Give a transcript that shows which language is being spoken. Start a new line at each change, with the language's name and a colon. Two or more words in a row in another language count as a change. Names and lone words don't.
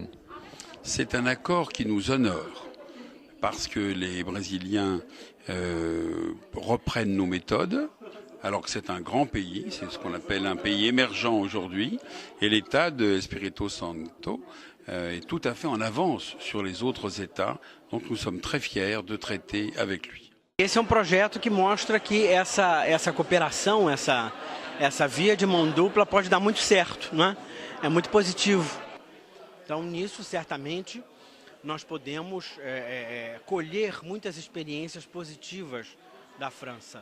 French: C'est un accord qui nous honore, parce que les Brésiliens reprennent nos méthodes, alors que c'est un grand pays, c'est ce qu'on appelle un pays émergent aujourd'hui, et l'État de Espírito Santo est tout à fait en avance sur les autres États, donc nous sommes très fiers de traiter avec lui.
Portuguese: Esse é um projeto que mostra que essa cooperação, essa via de mão dupla pode dar muito certo, não é? É muito positivo. Então, nisso, certamente, nós podemos colher muitas experiências positivas da França.